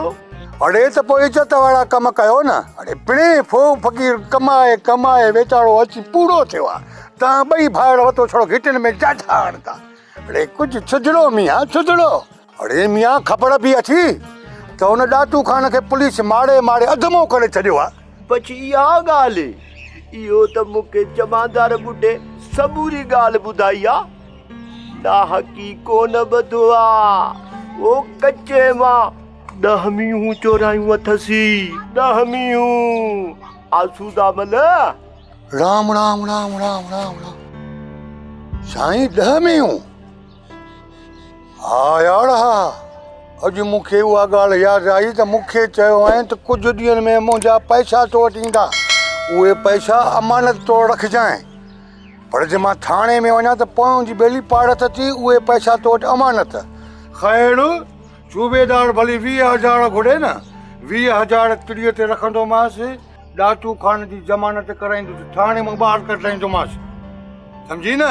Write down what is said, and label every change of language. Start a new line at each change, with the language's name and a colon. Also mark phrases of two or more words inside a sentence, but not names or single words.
Sindhi: अरे त पोइ इज़त वारा कम कयो न अरे पिणे फो फ़क़ीर कमाए वीचारो अची पूरो थियो आहे तव्हां ॿई भाउर वतो छड़ो घिटियुनि में जाठा हणंदा अरे कुझु सुधरो मियां सुधरो अरे मियां ख़बर बि अथी त हुन ॾातू खान खे पुलिस मारे अधमो करे छॾियो आहे पछी इहा ॻाल्हि इहो त मूंखे जमादार ॿुढे सबूरी ॻाल्हि ॿुधाई आहे नाहक़ी कोन ॿधो आहे ओ कचे मां 10 मीहूं चोरायूं अथसी 10 मीहूं आसूदामल राम राम राम राम राम राम साईं 10 मीहूं हा यार हा अॼु मूंखे उहा ॻाल्हि यादि आई त मूंखे चयो आहे त कुझु ॾींहंनि में मुंहिंजा पैसा तो वटि ईंदा उहे पैसा अमानत तौरु रखजांइ पर जे मां थाणे में वञा त पोयों जी ॿेली पाड़त थी उहे पैसा तो वटि अमानत ख़ैर सूबेदार भली 20,000 घुरे न 20,000 तिड़ीअ ते रखंदोमांसि ॾातू खान जी ज़मानत कराईंदुसि थाणे मां ॿाहिरि कढाईंदोमांसि सम्झी न